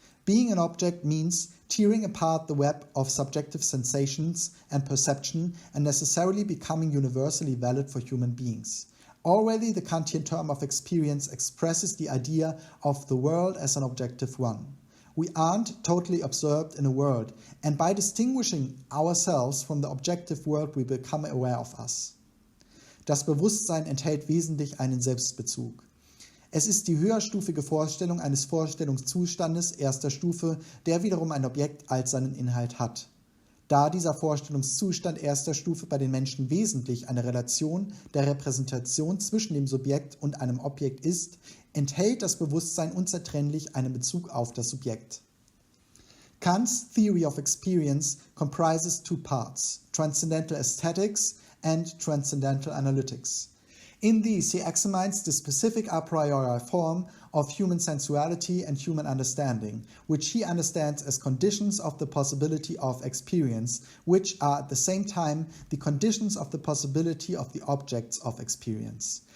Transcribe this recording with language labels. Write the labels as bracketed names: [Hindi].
[English] Being an object means tearing apart the web of subjective sensations and perception and necessarily becoming universally valid for human beings. Already the Kantian term of experience expresses the idea of the world as an objective one. We aren't totally absorbed in a world, and by distinguishing ourselves from the objective world, we become aware of us. [German] Das Bewusstsein enthält wesentlich einen Selbstbezug. Es ist die höherstufige Vorstellung eines Vorstellungszustandes erster Stufe, der wiederum ein Objekt als seinen Inhalt hat. Da dieser Vorstellungszustand erster Stufe bei den Menschen wesentlich eine Relation der Repräsentation zwischen dem Subjekt und einem Objekt ist, enthält das Bewusstsein unzertrennlich einen Bezug auf das Subjekt. [English] Kant's theory of experience comprises two parts, transcendental aesthetics and transcendental analytics. In these, he examines the specific a priori form of human sensuality and human understanding, which he understands as conditions of the possibility of experience, which are at the same time the conditions of the possibility of the objects of experience.